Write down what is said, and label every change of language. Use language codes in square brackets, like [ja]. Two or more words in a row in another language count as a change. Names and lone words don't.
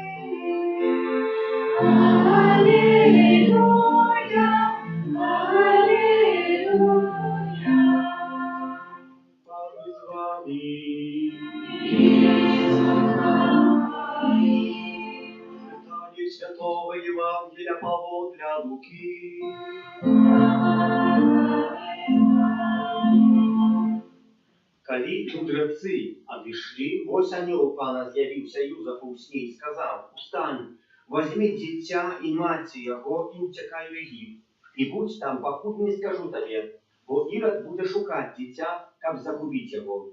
[ru] Аллилуйя, аллилуйя. [uk] Пан з вами. Читання Святого Євангелія Павла Луки. [be] Калі мудрецы адышлі, вось анёл Пана з'явіўся Юзафу ў сне і сказаў: «Устань, возьми дзіця і маці яго і ўцякай у Егіпет, і будь там, пакуль не скажу табе, бо Ірад будзе шукаць дзіця, каб загубіць яго».